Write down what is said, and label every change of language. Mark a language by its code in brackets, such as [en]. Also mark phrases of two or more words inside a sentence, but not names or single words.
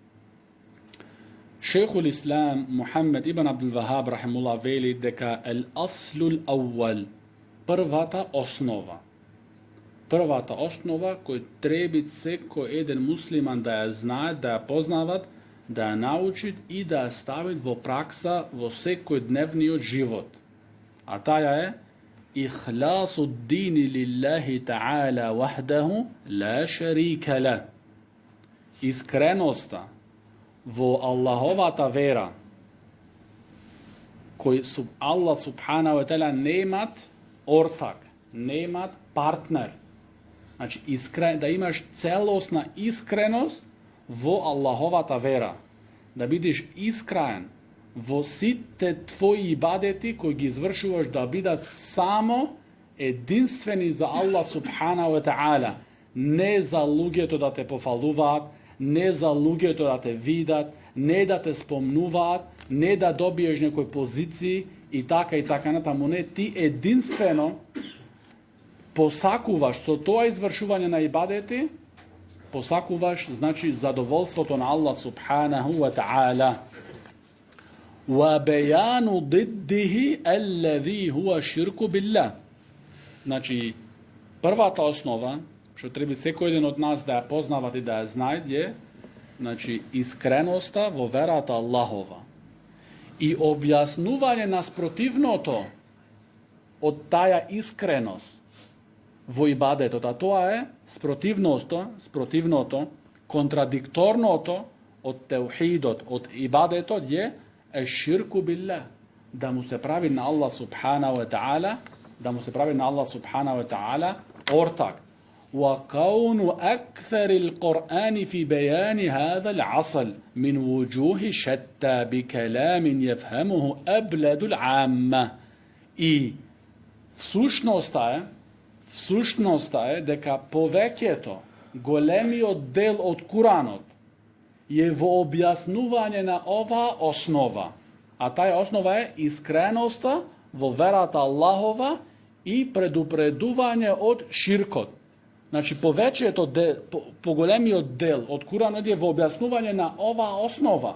[mk] Шейхул Ислам Мухаммед ибн Абдул Вахаб рахимуллах вели дека [ar] الأصل الأول, [mk] првата основа кој треби секој еден муслиман да ја знае, да ја познават, да ја научит и да ја ставит во пракса во секој дневниот живот. [ar] А таа е إخلاص الدين لله تعالى وحده لا شريك له. [mk] Искреноста во Аллаховата вера, кој Аллах [ar] سبحانه وتعالى [mk] немат ортак, немат партнер. Значи, да имаш целосна искреност во Аллаховата вера. Да бидеш искрен во сите твои ибадети кои ги извршуваш да бидат само единствени за Аллах [ar] سبحانه وتعالى. [mk] Не за луѓето да те пофалуваат, не за луѓето да те видат, не да те спомнуваат, не да добиеш некои позиции и така натаму. Не, ти единствено посакуваш со тоа извршување на ибадети, посакуваш, значи, задоволството на Аллах [ar] سبحانه وتعالى. وبيان ضده الذي هو الشرك بالله. [mk] Значи, првата основа, што треба секој еден од нас да ја познават и да ја знаат, е, значи, искреноста во верата Аллахова и објаснување на спротивното од таја искреност во ибадетот, а тоа е спротивното, контрадикторното од теухидот, од ибадетот е [ar] الشرك بالله, [mk] да му се прави на Аллах [ar] سبحانه وتعالى, [mk] ortak. [ar] وكون أكثر القرآن في بيان هذا العصل من وجوه شتى بكلام يفهمه أبلد العامة. [mk] И сушност е дека повеќето големиот дел од Куранот е во објаснување на оваа основа. А таа основа е искреноста во верата Аллахова и предупредување од ширкот. Значи, поголемиот дел од Куранот е во објаснување на оваа основа.